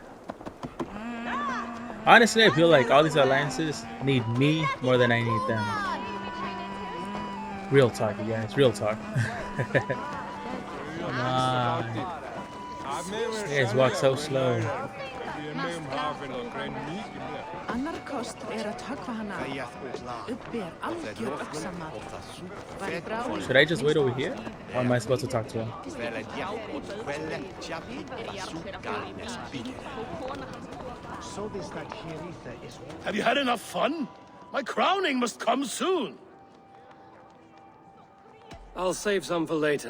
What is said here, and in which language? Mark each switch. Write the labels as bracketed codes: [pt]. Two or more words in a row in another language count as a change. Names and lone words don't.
[en] Honestly, I feel like all these alliances need me more than I need them. Real talk, you guys. Real talk. Come on. You guys walk so slow. [is] Annar kostur að höggva hana uppi algjör öxamat. [en] Should I just wait over here? Or am I supposed to talk to him? Have you had enough fun? My crowning must come soon. I'll save some for later.